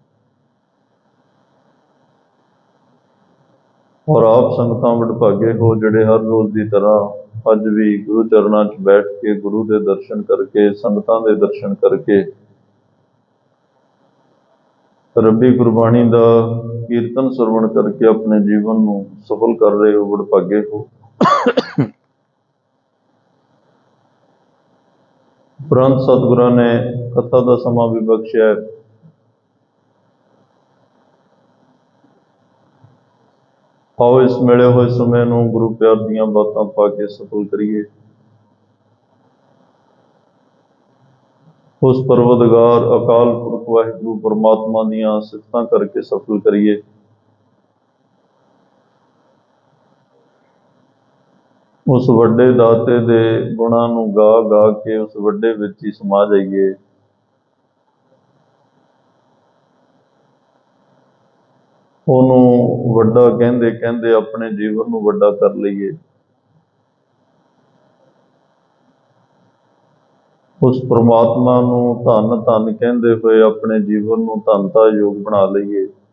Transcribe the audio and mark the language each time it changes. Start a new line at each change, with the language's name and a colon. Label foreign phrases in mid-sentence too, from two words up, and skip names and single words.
Punjabi: ਔਰ ਆਪ ਸੰਗਤਾਂ ਵਡਭਾਗੇ ਹੋ ਜਿਹੜੇ ਹਰ ਰੋਜ਼ ਕੀ ਤਰ੍ਹਾਂ ਅੱਜ ਭੀ ਗੁਰੂ ਚਰਨੋਂ ਚ ਬੈਠ ਕੇ ਗੁਰੂ ਕੇ ਦਰਸ਼ਨ ਕਰਕੇ ਸੰਗਤਾਂ ਕੇ ਦਰਸ਼ਨ ਕਰਕੇ ਰੱਬੀ ਗੁਰਬਾਣੀ ਕਾ ਕੀਰਤਨ ਸਰਵਣ ਕਰਕੇ ਅਪਨੇ ਜੀਵਨ ਕੋ ਸਫਲ ਕਰ ਰਹੇ ਹੋ। ਵਡਭਾਗੇ ਹੋ। ਉਪਰੰਤ ਸਤਿਗੁਰਾਂ ਨੇ ਕਥਾ ਕਾ ਸਮਾਂ ਭੀ ਬਖ਼ਸ਼ਿਆ ਹੈ। ਆਓ ਇਸ ਮਿਲੇ ਹੋਏ ਸਮੇਂ ਨੂੰ ਗੁਰੂ ਪਿਆਰ ਦੀਆਂ ਬਾਤਾਂ ਪਾ ਕੇ ਸਫਲ ਕਰੀਏ। ਉਸ ਪਰਵਰਦਗਾਰ ਅਕਾਲ ਪੁਰਖ ਵਾਹਿਗੁਰੂ ਪਰਮਾਤਮਾ ਦੀਆਂ ਸਿਫ਼ਤਾਂ ਕਰਕੇ ਸਫਲ ਕਰੀਏ। ਉਸ ਵੱਡੇ ਦਾਤੇ ਦੇ ਗੁਣਾਂ ਨੂੰ ਗਾ ਗਾ ਕੇ ਉਸ ਵੱਡੇ ਵਿਚ ਹੀ ਸਮਾ ਜਾਈਏ। ਉਹਨੂੰ ਵੱਡਾ ਕਹਿੰਦੇ ਕਹਿੰਦੇ ਆਪਣੇ ਜੀਵਨ ਨੂੰ ਵੱਡਾ ਕਰ ਲਈਏ। ਉਸ ਪ੍ਰਮਾਤਮਾ ਨੂੰ ਧੰਨ ਧੰਨ ਕਹਿੰਦੇ ਹੋਏ ਆਪਣੇ ਜੀਵਨ ਨੂੰ ਧੰਨਤਾ ਯੋਗ ਬਣਾ ਲਈਏ।